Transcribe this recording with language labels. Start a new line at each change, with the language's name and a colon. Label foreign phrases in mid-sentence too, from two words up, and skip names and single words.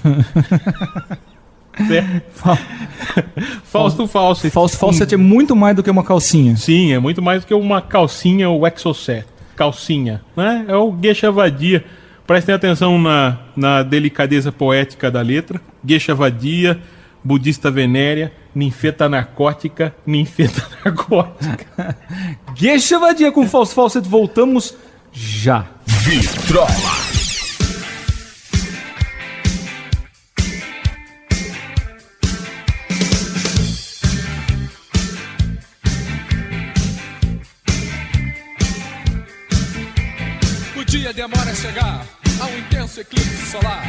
Portuguese: Fausto Fawcett. Falso Fawcett é muito mais do que uma calcinha. Sim, é muito mais do que uma calcinha ou exocet. Calcinha, né? É o Geisha Vadia. Prestem atenção na delicadeza poética da letra. Geisha Vadia, budista venérea, ninfeta narcótica, ninfeta narcótica. Geisha Vadia com Falso Fawcett, voltamos já. Vitrola. O dia demora a chegar a um intenso eclipse solar.